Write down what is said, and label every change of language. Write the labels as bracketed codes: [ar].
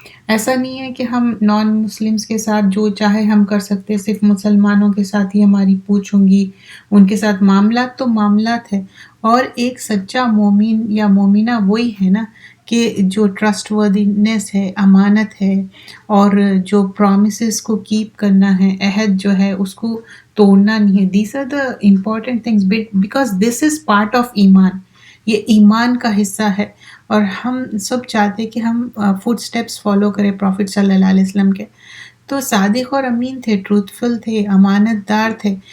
[ur] ایسا نہیں ہے کہ ہم نان مسلمس کے ساتھ جو چاہے ہم کر سکتے، صرف مسلمانوں کے ساتھ ہی ہماری پوچھ ہوں گی، ان کے ساتھ معاملات تو معاملات ہے. اور ایک سچا مومن یا مومنہ وہی ہے نا کہ جو ٹرسٹ وردینس ہے، امانت ہے، اور جو پرومسز کو کیپ کرنا ہے، عہد جو ہے اس کو توڑنا نہیں ہے. [en] These are the important things because this is part of ایمان. [ur] یہ ایمان کا حصہ ہے، اور ہم سب چاہتے کہ ہم فوٹ سٹیپس فالو کریں پروفٹ صلی اللہ علیہ وسلم کے. تو صادق اور امین تھے، ٹروتھفل تھے، امانت دار تھے.